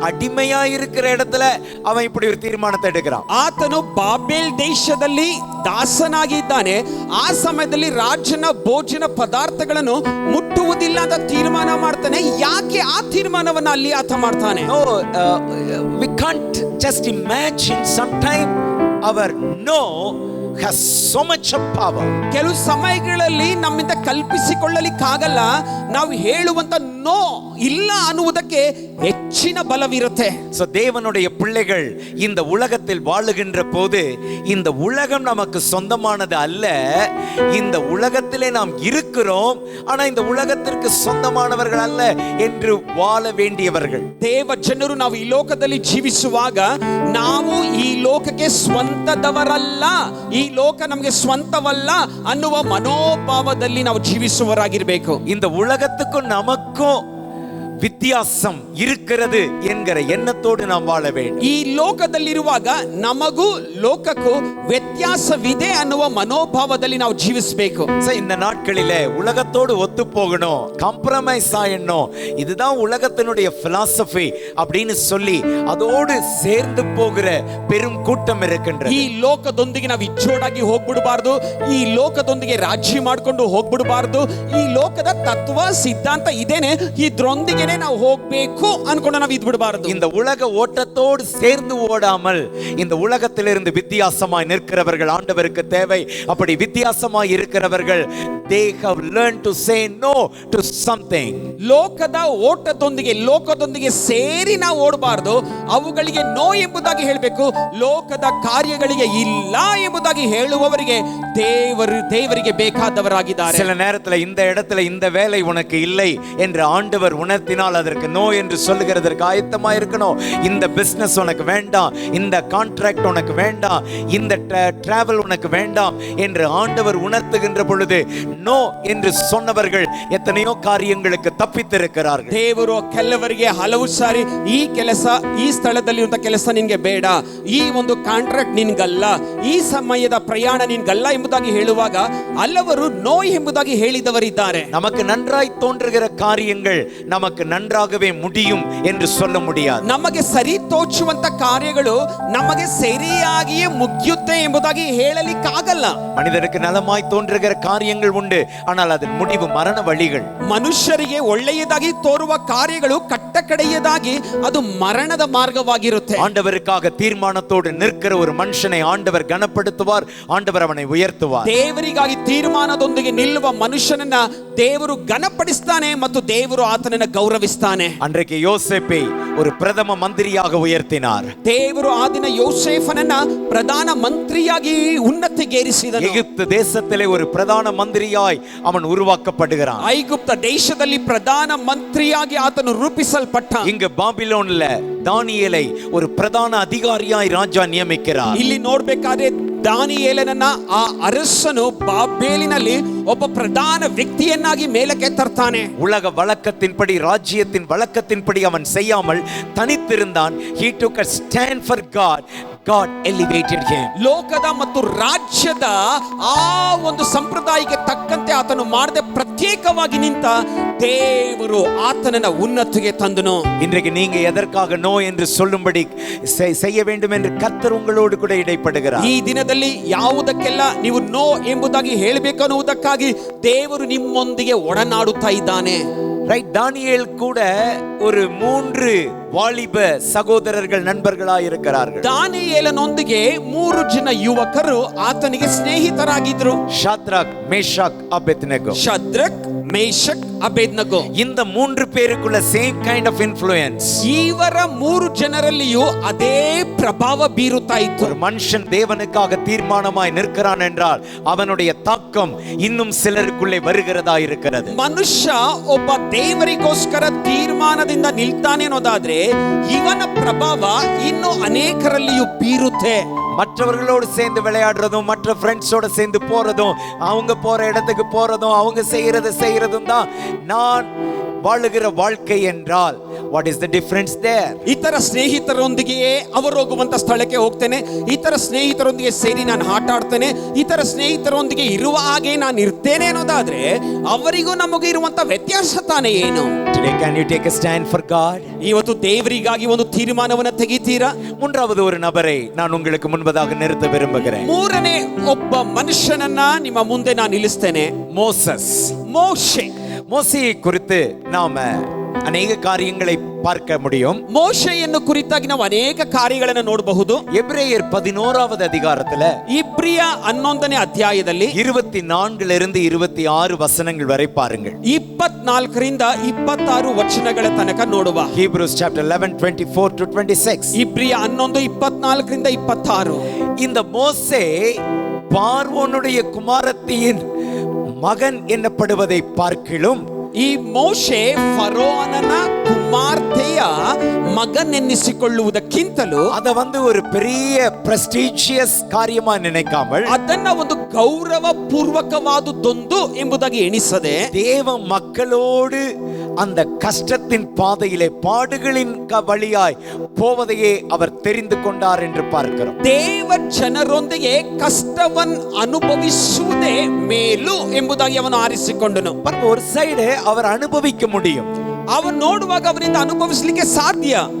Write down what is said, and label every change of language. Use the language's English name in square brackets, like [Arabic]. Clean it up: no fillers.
[Tamil] அடிமையா இருக்கிற இடத்துல அவன் இப்படி ஒரு தீர்மானத்தை எடுக்கிறான். [Kannada] ಆತನು ಬಾಬೆಲ್ ದೇಶದಲ್ಲಿ ದಾಸನಾಗಿದ್ದಾನೆ. ಆ ಸಮಯದಲ್ಲಿ ರಾಜನ ಭೋಜನ ಪದಾರ್ಥಗಳನ್ನು ಮುಟ್ಟುವುದಿಲ್ಲ ಅಂತ ತೀರ್ಮಾನ ಮಾಡ್ತಾನೆ. ಯಾಕೆ ಆ ತೀರ್ಮಾನವನ್ನ ಅಲ್ಲಿ ಆತ ಮಾಡ್ತಾನೆ? [English] No, we can't just imagine. Sometime our no has so much of power. [Kannada] ಕೆಲವು ಸಮಯಗಳಲ್ಲಿ ನಮ್ಮಿಂದ ಕಲ್ಪಿಸಿಕೊಳ್ಳಲಿಕ್ಕಾಗಲ್ಲ. ನಾವು ಹೇಳುವಂತ ನೋ ಇಲ್ಲ ಅನ್ನುವುದಕ್ಕೆ ಹೆಚ್ಚಿನ ಬಲವಿರುತ್ತೆ. [Tamil] So தேவனுடைய பிள்ளைகள் இந்த உலகத்தில் வாழுகின்ற போது இந்த உலகம் நமக்கு சொந்தமானது அல்ல. இந்த உலகத்திலே நாம் இருக்கிறோம், ஆனா இந்த உலகத்திற்கு சொந்தமானவர்கள் அல்ல என்று வாழ வேண்டியவர்கள். [Kannada] ದೇವ ಜನರು ನಾವು ಈ ಲೋಕದಲ್ಲಿ ಜೀವಿಸುವಾಗ ನಾವು ಈ ಲೋಕಕ್ಕೆ ಸ್ವಂತದವರಲ್ಲ, ಈ ಲೋಕ ನಮಗೆ ಸ್ವಂತವಲ್ಲ ಅನ್ನುವ ಮನೋಭಾವದಲ್ಲಿ ನಾವು ಜೀವಿಸುವವರಾಗಿರಬೇಕು. [Tamil] இந்த உலகத்துக்கும் நமக்கும் வித்தியாசம் இருக்கிறது என்கிற எண்ணத்தோடு நாம் வாழ வேண்டும். [Kannada] ಈ ಲೋಕದಲ್ಲಿರುವಾಗ ನಮಗೂ ಲೋಕಕ್ಕೂ ವ್ಯತ್ಯಾಸವಿದೆ ಅನ್ನುವ ಮನೋಭಾವದಲ್ಲಿ ನಾವು ಜೀವಿಸಬೇಕು. [Tamil] இந்த நாட்களிலே உலகத்தோடு ஒத்து போகணும், காம்ப்ரமைஸ் ஆயிடணும், இதுதான் உலகத்தினுடைய பிலாசபி அப்படின்னு சொல்லி அதோடு சேர்ந்து போகிற பெரும் கூட்டம் இருக்கின்றது. [Kannada] ಈ ಲೋಕದೊಂದಿಗೆ ನಾವು ಇಚ್ಚೋಡಾಗಿ ಹೋಗ್ಬಿಡಬಾರ್ದು, ಈ ಲೋಕದೊಂದಿಗೆ ರಾಜಿ ಮಾಡ್ಕೊಂಡು ಹೋಗ್ಬಿಡಬಾರ್ದು. ಈ ಲೋಕದ ತತ್ವ ಸಿದ್ಧಾಂತ ಇದೇನೆ, ಇದ್ರೊಂದಿಗೆ ನಾವು ಹೋಗ್ಬೇಕು ಅನ್ಕೊಂಡು ನಾವು ಇದ್ ಬಿಡಬಾರದು. [Tamil] இந்த உலக ஓட்டத்தோடு சேர்ந்து ஓடாமல் இந்த உலகத்திலிருந்து வித்தியாசமாய் நிற்கிறவர்கள் ஆண்டவருக்கு தேவை. அப்படி வித்தியாசமாய் இருக்கிறவர்கள் [English] they have learned to say no to something. [Kannada] ಲೋಕದ ಲೋಕದೊಂದಿಗೆ ಸೇರಿ ನಾವು ಓಡಬಾರದು. ಅವುಗಳಿಗೆ ನೋ ಎಂಬುದಾಗಿ ಹೇಳಬೇಕು. ಲೋಕದ ಕಾರ್ಯಗಳಿಗೆ ಇಲ್ಲ ಎಂಬುದಾಗಿ ಹೇಳುವವರಿಗೆ ದೇವರಿಗೆ ಬೇಕಾದವರಾಗಿದ್ದಾರೆ. [Tamil] சில நேரத்துல இந்த இடத்துல இந்த வேலை உனக்கு இல்லை என்று ஆண்டவர் உணர்த்தினால் அதற்கு நோ என்று சொல்லுகிறதற்கு ஆயத்தமா இருக்கணும். இந்த பிசினஸ் உனக்கு வேண்டாம், இந்த கான்ட்ராக்ட் உனக்கு வேண்டாம், இந்த டிராவல் உனக்கு வேண்டாம் என்று ஆண்டவர் உணர்த்துகின்ற பொழுது நோ என்று சொன்னவர்கள் எத்தனையோ காரியங்களுக்கு தப்பித்திருக்கிறார்கள். [Kannada] ದೇವರು ಕೆಲವರಿಗೆ ಹಲವು ಸಾರಿ ಈ ಕೆಲಸ, ಈ ಸ್ಥಳದಲ್ಲಿರುವಂತ ಕೆಲಸ ನಿನ್ಗೆ ಬೇಡ, ಈ ಒಂದು ಕಾಂಟ್ರಾಕ್ಟ್ ನಿನ್ಗಲ್ಲ, ಈ ಸಮಯದ ಪ್ರಯಾಣ ನಿನ್ಗಲ್ಲ ಎಂಬುದಾಗಿ ಹೇಳುವಾಗ ಹಲವರು ನೋ ಎಂಬುದಾಗಿ ಹೇಳಿದವರಿದ್ದಾರೆ. [Tamil] நமக்கு நன்றாய் தோன்றுகிற காரியங்கள் நமக்கு நன்றாகவே முடியும் என்று சொல்ல முடியாது. [Kannada] ನಮಗೆ ಸರಿ ತೋಚುವಂತ ಕಾರ್ಯಗಳು ನಮಗೆ ಸರಿಯಾಗಿಯೇ ಮುಗಿಯುತ್ತೆ ಎಂಬುದಾಗಿ ಹೇಳಲಿಕ್ಕಾಗಲ್ಲ. [Tamil] மனிதருக்கு நலமாய் தோன்றுகிற காரியங்கள் உண்டு, ஆனால் அதன் முடிவு மரண வழிகள். [Kannada] ಮನುಷ್ಯರಿಗೆ ಒಳ್ಳೆಯದಾಗಿ ತೋರುವ ಕಾರ್ಯಗಳು ಕಟ್ಟಕಡೆಯದಾಗಿ ಅದು ಮರಣದ ಮಾರ್ಗವಾಗಿರುತ್ತೆ. [Tamil] ஆண்டவருக்காக தீர்மானத்தோடு நிற்கிற ஒரு மனுஷனை ஆண்டவர் கனப்படுத்துவார், ஆண்டவர் அவனை உயர்த்துவார். [Kannada] ದೇವರಿಗಾಗಿ ತೀರ್ಮಾನದೊಂದಿಗೆ ನಿಲ್ಲುವ ಮನುಷ್ಯನನ್ನ ದೇವರು ಘನಪಡಿಸ್ತಾನೆ ಮತ್ತು ದೇವರು ಆತನನ್ನ ಗೌರವಿಸ್ತಾನೆ. [Tamil] அன்றைக்கு யோசேப்பை ஒரு பிரதம மந்திரியாக உயர்த்தினார். [Kannada] ದೇವರು ಆ ದಿನ ಯೋಸೇಫನನ್ನ ಪ್ರಧಾನ ಮಂತ್ರಿಯಾಗಿ ಉನ್ನತಿಗೇರಿಸಿದನು. [Tamil] எகிப்து தேசத்திலே ஒரு பிரதான மந்திரியாக அதிகாரியாய் அவன் உருவாக்கப்படுகிறான். [Kannada] ಐಗುಪ್ತ ದೇಶದಲ್ಲಿ ಪ್ರಧಾನ ಮಂತ್ರಿಯಾಗಿ ಆತನು ರೂಪಿಸಲ್ಪಟ್ಟ. [Tamil] இங்க பாபிலோன்ல தானியேலை ஒரு பிரதான அதிகாரியாய் ராஜா நியமிக்கிறார். [Kannada] ಇಲ್ಲಿ ನೋಡ್ಬೇಕಾದ್ರೆ ದಾನಿಯೇಲನನ್ನ ಆ ಅರಸನು ಬಾಬೇಲಿನಲ್ಲಿ ಒಬ್ಬ ಪ್ರಧಾನ ವ್ಯಕ್ತಿಯನ್ನಾಗಿ ಮೇಲಕ್ಕೆ ತರ್ತಾನೆ. [Tamil] உலக வழக்கத்தின்படி ராஜ்யத்தின் வழக்கத்தின்படி அவன் செய்யாமல் தனித்திருந்தான். [English] He took a stand for God. God elevated him. [Kannada] ಲೋಕದ ಮತ್ತು ರಾಜ್ಯದ ಆ ಒಂದು ಸಂಪ್ರದಾಯಕ್ಕೆ ತಕ್ಕಂತೆ ಆತನು ಮಾಡದೆ ಪ್ರತ್ಯೇಕವಾಗಿ ನಿಂತ ದೇವರು ಆತನನ್ನ ಉನ್ನತಿಗೆ ತಂದನು. [Tamil] இன்றைக்கு நீங்க எதற்காக நோ என்று சொல்லும்படி செய்ய வேண்டும் என்று கர்த்தர் உங்களோடு கூட இடைப்படுகிறார். [Kannada] ಈ ದಿನದಲ್ಲಿ ಯಾವುದಕ್ಕೆಲ್ಲ ನೀವು ನೋ ಎಂಬುದಾಗಿ ಹೇಳಬೇಕು ಅನ್ನುವುದಕ್ಕಾಗಿ ದೇವರು ನಿಮ್ಮೊಂದಿಗೆ ಒಡನಾಡುತ್ತಾ ಇದ್ದಾನೆ. [Tamil] ரைட், தானியேல் கூட ஒரு 3 வாலிப சகோதரர்கள் நண்பர்களாய் இருக்கிறார்கள். [Kannada] ದಾನಿಯೇಲನೊಂದಿಗೆ 3 ಜನ ಯುವಕರು ಆತನಿಗೆ ಸ್ನೇಹಿತರಾಗಿದ್ರು. [Tamil] Shadrach, Meshach, Abednego. [Kannada] Shadrach, Meshach, ಅಬೇದ್ನಗೋ. [Tamil] இந்த 3 பேருக்குள்ள [English] Same kind of influence. [Kannada] ಇವರ 3 ಜನರಲ್ಲಿಯೂ ಅದೇ ಪ್ರಭಾವ ಬೀರುತ್ತಾ ಇತ್ತು. [Tamil] ஒரு மனுஷன் தேவனுக்காக தீர்மானமாய் நிற்கிறான் என்றால் அவனுடைய தாக்கம் இன்னும் சிலருக்குள்ளே வருகிறதா இருக்கிறது. [Kannada] ಮನುಷ್ಯ ಒಬ್ಬ ದೇವರಿಗೋಸ್ಕರ ತೀರ್ಮಾನದಿಂದ ನಿಲ್ತಾನೆ ಅನ್ನೋದಾದ್ರೆ ಇವನ ಪ್ರಭಾವ ಇನ್ನು ಅನೇಕರಲ್ಲಿಯೂ ಬೀರುತ್ತೆ. [Tamil] மற்றவர்களோடு சேர்ந்து விளையாடுறதும், மற்ற ஃப்ரெண்ட்ஸோட சேர்ந்து போறதும், அவங்க போற இடத்துக்கு போறதும், அவங்க செய்யறதும் தான் நான் வாழுகிற வாழ்க்கை என்றால் [English] what is the difference there? [Kannada] ಇತರ ಸ್ನೇಹಿತರೊಂದಿಗೆಯೇ ಅವರು ಹೋಗುವಂತ ಸ್ಥಳಕ್ಕೆ ಹೋಗ್ತೇನೆ, ಇತರ ಸ್ನೇಹಿತರೊಂದಿಗೆ ಸೇರಿ ನಾನು ಆಟ ಆಡ್ತೇನೆ, ಇತರ ಸ್ನೇಹಿತರೊಂದಿಗೆ ಇರುವ ಹಾಗೆ ನಾನು ಇರ್ತೇನೆ ಅನ್ನೋದಾದ್ರೆ ಅವರಿಗೂ ನಮಗೂ ಇರುವಂತ ವ್ಯತ್ಯಾಸ ತಾನೇ ಏನು? [English] Today can you take a stand for God? [Kannada] ಇವತ್ತು ದೇವರಿಗಾಗಿ ಒಂದು ತೀರ್ಮಾನವನ್ನ ತೆಗಿತೀರಾ? [Tamil] மூன்றாவது ஒரு நபரை நான் உங்களுக்கு முன்பதாக நிறுத்த விரும்புகிறேன். [Kannada] ಮೂರನೇ ಒಬ್ಬ ಮನುಷ್ಯನನ್ನ ನಿಮ್ಮ ಮುಂದೆ ನಾನು ನಿಲ್ಲಿಸ್ತೇನೆ. [Tamil] மோசஸ். [Kannada] ಮೋಶೆ. [Tamil] மோசேயை குறித்து நாம ಅನೇಕ காரியங்களை பார்க்க முடியும். [Kannada] ಮೋಶೆಯನ್ನು ಕುರಿತಾಗಿ ನಾವು ಅನೇಕ ಕಾರ್ಯಗಳನ್ನು ನೋಡಬಹುದು. [Tamil] எபிரேயர் 11வது அதிகாரத்துல [Kannada] ಇಬ್ರಿಯ 11ನೇ ಅಧ್ಯಾಯದಲ್ಲಿ [Tamil] 24 26 ವಚನங்கள் வரை பாருங்கள். [Kannada] 24ರಿಂದ 26 ವಚನಗಳ ತನಕ ನೋಡುವ. [English] Hebrews chapter 11 24 to 26. [Kannada] ಇಬ್ರಿಯ 11 24ರಿಂದ 26. [Tamil] இந்த மோசே பார்வோனுடைய குமாரத்தியின் மகன் என்னப்படுவதை பார்க்கிலும் [Kannada] ಈ ಮೋಶೆ ಫರೋಹನ ಕುಮಾರ್ತೆಯ ಮಗನೆನ್ನಿಸಿಕೊಳ್ಳುವುದಕ್ಕಿಂತಲೂ [Tamil] ಅದ ஒரு பெரிய பிரஸ்டீಜಿಯಸ್ காரியமா நினைக்காமல் [Kannada] ಅದನ್ನ ಒಂದು ಗೌರವ ಪೂರ್ವಕವಾದುದೊಂದು ಎಂಬುದಾಗಿ ಎಣಿಸದೆ [Tamil] தேவ மக்களோடு அந்த கஷ்டத்தின் பாதையிலே பாடுகளின் வழியாய் போவதையே அவர் தெரிந்து கொண்டார் என்று பார்க்கிறோம். [Kannada] ದೇವ ಜನರೊಂದಿಗೆ ಕಷ್ಟವನ್ನು ಅನುಭವಿಸುವುದೇ ಮೇಲು ಎಂಬುದಾಗಿ ಅವನು ಆರಿಸಿಕೊಂಡನು. [Tamil] ஒரு சைடு அவர் ಅನುಭವಿக்க முடியும். [Kannada] ಅವನು ನೋಡುವಾಗ ಅವನಿಂದ ಅನುಭವಿಸಲಿಕ್ಕೆ ಸಾಧ್ಯ.